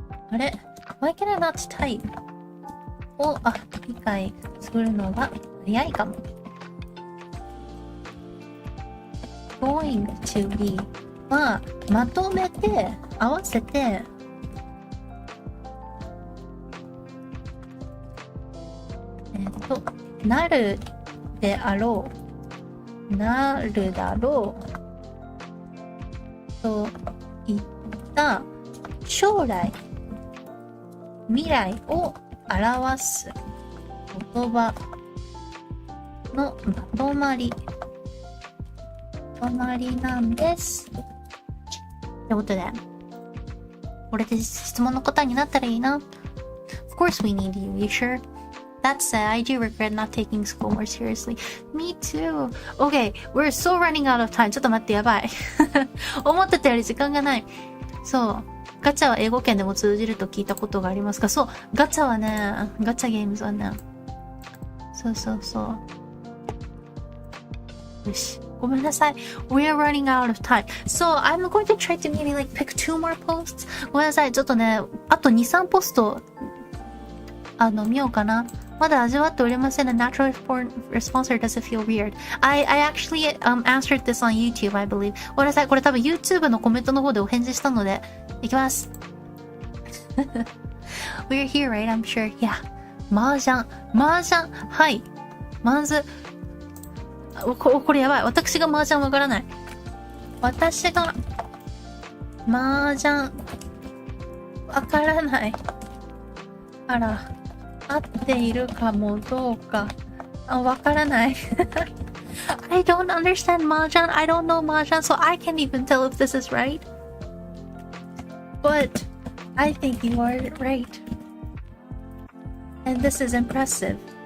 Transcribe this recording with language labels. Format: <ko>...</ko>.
<ja>あれ</ja> <en>Why can I not type?</en> <ja>を理解するのが早いかも。 going to be はまとめて合わせてなるであろう、なるだろうといった将来未来を表す言葉のまとまりなんです。ってことで、これで質問の答えになったらいいな。</ja> <en>Of course we need you, you sure? That said, I do regret not taking school more seriously. Me too. Okay, we're so running out of time.</en> <ja>ちょっと待って、やばい。思ってたより時間がない。そう。ガチャは英語圏でも通じると聞いたことがありますが、そう、ガチャはね、ガチャゲームズはね、そうそうそう。よし。ごめんなさい。</ja> <en>We are running out of time. So, I'm going to try to maybe like pick 2 more posts.</en> <ja>ごめんなさい。ちょっとね、あと2、3ポスト、見ようかな。まだ味わっておりません。</ja> <en>The natural response doesn't feel weird. I actually answered this on YouTube, I believe.</en> <ja>ごめんなさい。これ多分 YouTube のコメントの方でお返事したので、いきます。</ja> <en>We're here, right? I'm sure. Yeah.</en> <ja>麻雀。はい。まず、これやばい。私が麻雀わからない。私が、麻雀、わからない。あら。合っているかもどうか。わからない。</ja> <en>I don't understand mahjong. I don't know mahjong, so I can't even tell if this is right. But I think you are right. And this is impressive.</en>